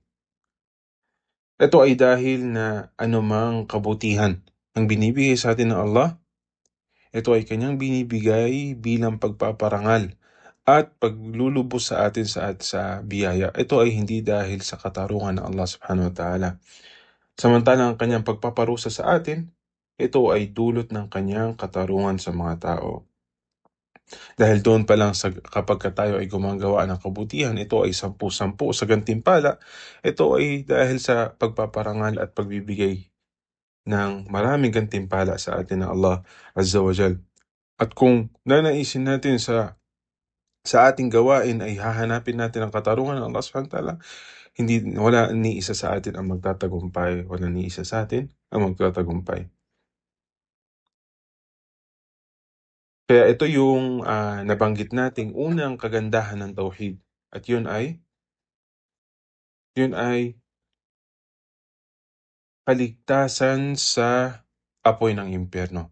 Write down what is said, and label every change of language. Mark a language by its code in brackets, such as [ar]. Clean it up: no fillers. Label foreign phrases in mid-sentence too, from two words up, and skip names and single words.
[tl] Ito ay dahil na anumang kabutihan ang binibigay sa atin ng Allah, ito ay kanyang binibigay bilang pagpaparangal at paglulubos sa atin sa biyaya. Ito ay hindi dahil sa katarungan ng Allah [ar] سبحانه وتعالى. [tl] Samantalang ang kanyang pagpaparusa sa atin, ito ay dulot ng kanyang katarungan sa mga tao. Dahil doon pa lang kapag tayo ay gumagawa ng kabutihan, ito ay 10-10 sa gantimpala. Ito ay dahil sa pagpaparangal at pagbibigay ng maraming gantimpala sa atin ng Allah [ar] عز وجل. [tl] At kung nanaisin natin sa ating gawain ay hahanapin natin ang katarungan ng Allah [ar] سبحانه وتعالى, [tl] wala ni isa sa atin ang magtatagumpay. Wala ni isa sa atin ang magtatagumpay. Kaya ito yung nabanggit nating unang kagandahan ng tauhid. At yun ay kaligtasan sa apoy ng impyerno.